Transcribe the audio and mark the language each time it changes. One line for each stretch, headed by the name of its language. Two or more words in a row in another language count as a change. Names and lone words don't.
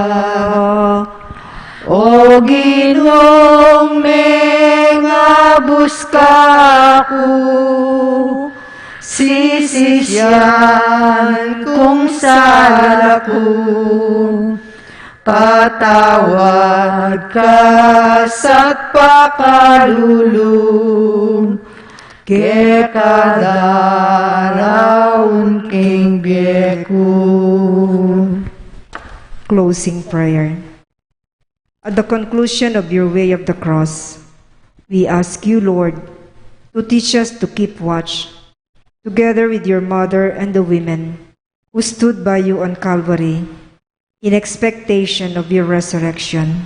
Pampanga: O Ginong mengabus kaku, sisisyan kung salaku, patawad ka sa't pakalulong, ke kadaraon king bieku.
English: Closing prayer. At the conclusion of your way of the cross, we ask you, Lord, to teach us to keep watch, together with your mother and the women who stood by you on Calvary, in expectation of your resurrection.